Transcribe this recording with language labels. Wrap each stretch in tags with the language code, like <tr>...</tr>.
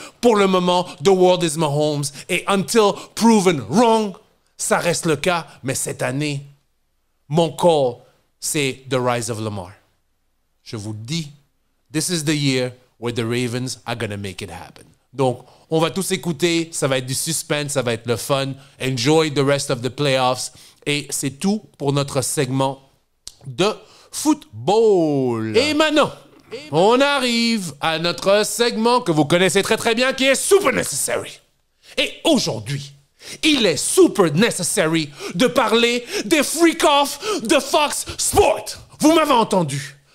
<fr>Pour le moment,</fr> <en>the world is Mahomes.</en> <fr>Et</fr> <en>until proven wrong,</en> <fr>ça reste le cas. Mais cette année, mon call, c'est</fr> <en>the rise of Lamar.</en> <fr>Je vous dis,</fr> <en>this is the year where the Ravens are gonna make it happen.</en> <fr>Donc, on va tous écouter, ça va être du suspense, ça va être le fun.</fr> <en>Enjoy the rest of the playoffs.</en> <fr>Et c'est tout pour notre segment de football. Et maintenant, on arrive à notre segment que vous connaissez très très bien, qui est Super Necessary. Et aujourd'hui, il est super necessary de parler des freak-offs de Fox Sports. Vous m'avez entendu.</fr>